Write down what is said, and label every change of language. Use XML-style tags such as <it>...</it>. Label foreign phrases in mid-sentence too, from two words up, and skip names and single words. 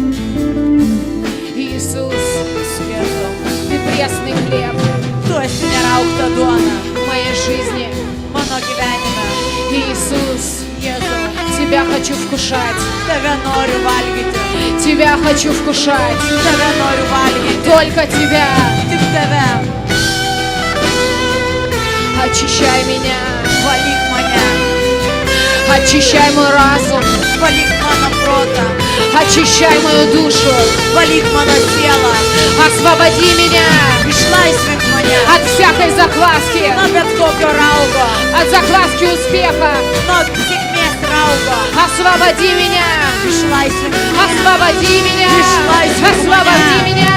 <ru>Иисус,</ru> <lt>Jėzau,</lt> <ru>Ты пресный хлеб</ru> <lt>tu esi neraukta duona</lt> <ru>в моей жизни.</ru> <lt>mano gyvenime.</lt> <ru>Иисус,</ru> <lt>Jėzau,</lt> <ru>Тебя хочу вкушать,</ru> <lt>tave noriu valgyti.</lt> <ru>Тебя хочу вкушать,</ru> <lt>Tave noriu valgyti.</lt> <ru>только Тебя.</ru> <lt>Tik tave.</lt> <ru>Очищай меня,</ru> <lt>Valyk mane.</lt> <ru>очищай мой разум,</ru> <lt>Valyk mano protą.</lt> <ru>очищай мою душу,</ru> <lt>Valyk mano sielą.</lt> <ru>освободи меня</ru> <lt>Išlaisvink mane</lt> <ru>от всякой закваски,</ru> <lt>nuo bet kokio raugo,</lt> <ru>от закваски успеха.</ru> <lt>nuo sėkmės raugo.</lt> <ru>Освободи меня,</ru> <lt>Išlaisvink mane.</lt> <ru>освободи меня,</ru> <lt>Išlaisvink</lt> <ru>освободи</ru> <lt>mane.</lt> <ru>меня.</ru>